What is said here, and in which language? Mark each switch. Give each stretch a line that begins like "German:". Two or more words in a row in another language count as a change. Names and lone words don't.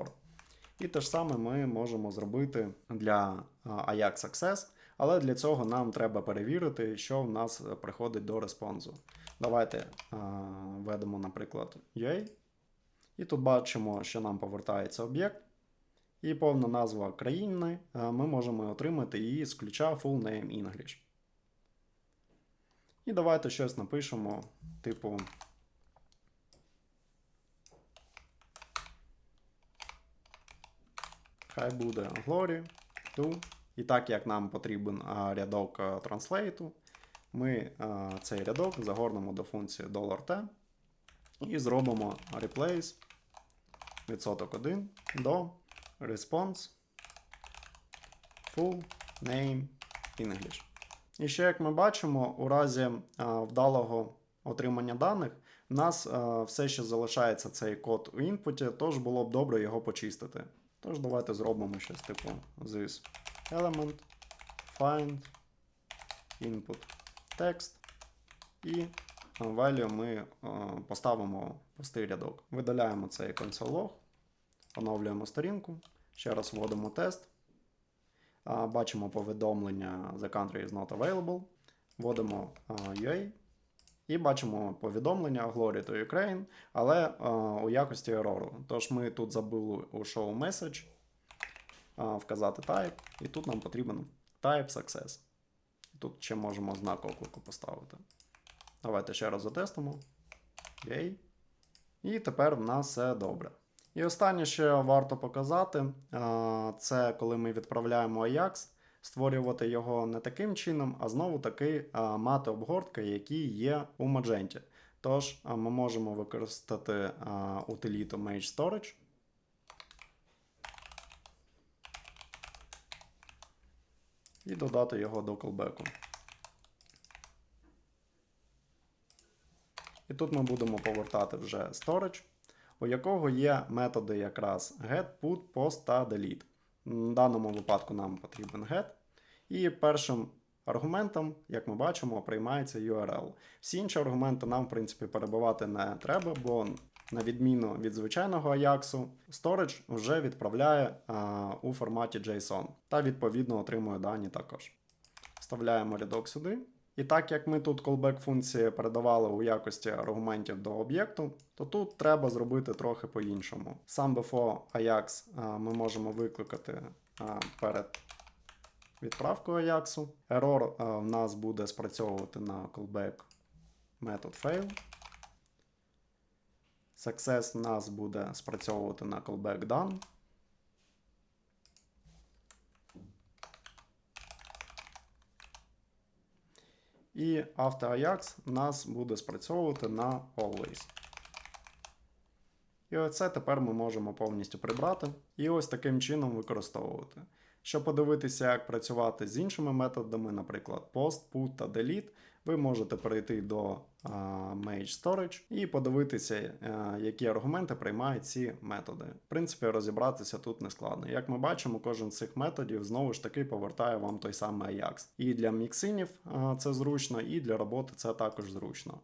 Ukrainian: І те ж саме ми можемо зробити для AjaxAccess, але для цього нам треба перевірити, що в нас приходить до респонсу. Давайте введемо, наприклад, UA. І тут бачимо, що нам повертається об'єкт. І повна назва країни ми можемо отримати її з ключа
English: full name English.
Ukrainian: І давайте щось напишемо, типу хай буде
English: glory to.
Ukrainian: І так як нам потрібен рядок транслейту, ми цей рядок загорнемо до функції $t і зробимо replace %1 до
English: response full name English.
Ukrainian: І ще, як ми бачимо, у разі вдалого отримання даних, в нас все ще залишається цей код у інпуті, тож було б добре його почистити. Тож давайте зробимо щось типу
English: this element, find, input, text
Ukrainian: і value ми поставимо пустий рядок. Видаляємо цей
English: console log,
Ukrainian: оновлюємо сторінку, ще раз вводимо тест, бачимо повідомлення
English: The country is not available,
Ukrainian: вводимо UA і бачимо повідомлення
English: Glory to Ukraine,
Ukrainian: але у якості ерору. Тож ми тут забули у
English: show message
Ukrainian: вказати type, і тут нам потрібен
English: type success.
Ukrainian: Тут ще можемо знак оклику поставити. Давайте ще раз затестимо. Yay. І тепер в нас все добре. І останнє, що варто показати, це коли ми відправляємо Ajax, створювати його не таким чином, а знову таки мати обгортки, які є у Magento. Тож ми можемо використати утиліту Mage Storage. І додати його до callback. І тут ми будемо повертати вже storage, у якого є методи якраз
English: get, put, post
Ukrainian: та delete. В даному випадку нам потрібен get. І першим аргументом, як ми бачимо, приймається URL. Всі інші аргументи нам, в принципі, перебивати не треба, бо на відміну від звичайного Ajax, storage вже відправляє у форматі JSON та відповідно отримує дані також. Вставляємо рядок сюди. І так як ми тут callback функції передавали у якості аргументів до об'єкту, то тут треба зробити трохи по-іншому. Сам
English: before Ajax
Ukrainian: ми можемо викликати перед відправкою Ajax. Error в нас буде спрацьовувати на callback метод fail. Success в нас буде спрацьовувати на
English: callback done.
Ukrainian: І AfterAjax у нас буде спрацьовувати на always. І оце тепер ми можемо повністю прибрати і ось таким чином використовувати. Щоб подивитися, як працювати з іншими методами, наприклад,
English: post, put
Ukrainian: та delete, ви можете перейти до Mage Storage і подивитися, які аргументи приймають ці методи. В принципі, розібратися тут не складно. Як ми бачимо, кожен з цих методів знову ж таки повертає вам той самий Ajax. І для міксинів це зручно, і для роботи це також зручно.